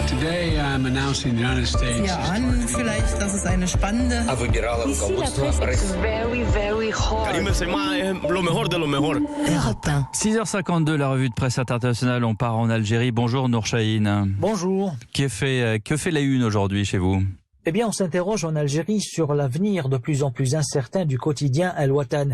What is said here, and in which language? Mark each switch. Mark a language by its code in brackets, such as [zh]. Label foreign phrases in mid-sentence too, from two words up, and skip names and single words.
[en] Today I'm announcing the United States. [de] Ja, an vielleicht, das ist eine spannende. [fr] Ici, la presse est [en] very, very hot. [es] Lo mejor de lo mejor. [fr] 6h52, la revue de presse internationale. On part en Algérie. Bonjour Nour Chahine. Bonjour. Que fait la une aujourd'hui chez vous ? Eh bien, on s'interroge en Algérie sur l'avenir de plus en plus incertain du quotidien Al Watan.